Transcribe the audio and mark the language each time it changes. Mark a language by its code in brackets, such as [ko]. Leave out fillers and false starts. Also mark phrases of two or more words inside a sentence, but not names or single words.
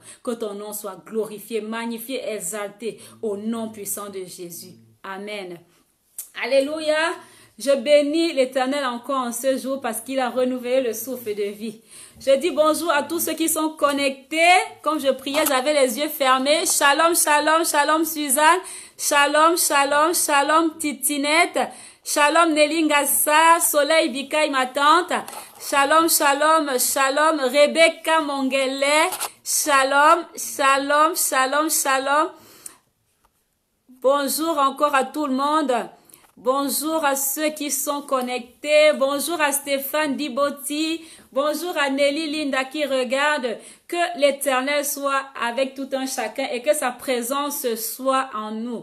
[fr] Que ton nom soit glorifié, magnifié, exalté au nom puissant de Jésus. Amen. Alléluia. Je bénis l'Éternel encore en ce jour parce qu'il a renouvelé le souffle de vie. Je dis bonjour à tous ceux qui sont connectés. Comme je priais, j'avais les yeux fermés. [he] שלום, שלום, שלום Suzanne. שלום, שלום, שלום Titinette. Shalom Nelingasa, [fr] Soleil Bikaï ma tante. [he] שלום, שלום, שלום Rebecca Mongele. שלום, שלום, שלום, שלום. [fr] Bonjour encore à tout le monde. Bonjour à ceux qui sont connectés. Bonjour à Stéphane Diboti. Bonjour à Nelly Linda qui regarde. Que l'Éternel soit avec tout un chacun et que sa présence soit en nous.